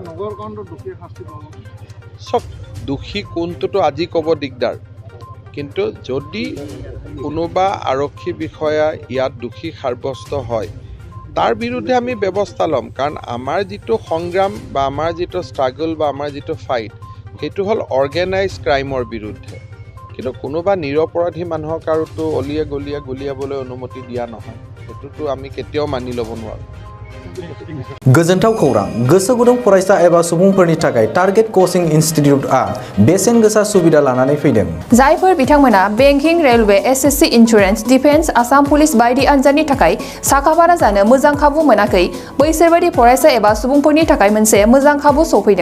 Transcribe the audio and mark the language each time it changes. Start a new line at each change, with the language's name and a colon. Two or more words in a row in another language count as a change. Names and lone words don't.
Assamese: চব দোষী কোনটোতো আজি ক'ব দিগদাৰ, কিন্তু যদি কোনোবা আৰক্ষী বিষয়া ইয়াত দোষী সাব্যস্ত হয়, তাৰ বিৰুদ্ধে আমি ব্যৱস্থা ল'ম। কাৰণ আমাৰ যিটো সংগ্ৰাম বা আমাৰ যিটো ষ্ট্ৰাগল বা আমাৰ যিটো ফাইট, সেইটো হ'ল
English: organize crimeৰ
Assamese: বিৰুদ্ধে। কিন্তু কোনোবা নিৰপৰাধী মানুহক আৰুতো অলিয়ে গলিয়ে গুলিয়াবলৈ অনুমতি দিয়া নহয়। সেইটোতো আমি কেতিয়াও মানি ল'ব নোৱাৰোঁ।
Bodo: गोजोनथाव खौरां गोसो गुदुं फरायसा एबा सुबुंफोरनि थाखाय टारगेट कचिं इनस्टिट्यूटआ बेसेन गोसा सुबिदा लानानै फैदों। जायफोर बिथांमोना बेंकिं, रेलवे, एसएससी, इन्सुरेन्स, डिफेन्स, आसाम पुलिस बायदि आनजादनि थाखाय साखाफारा जानो मोजां खाबु मोनाखै बैसोरबायदि फरायसा एबा सुबुंफोरनि थाखाय मोनसे मोजां खाबु सफैदों।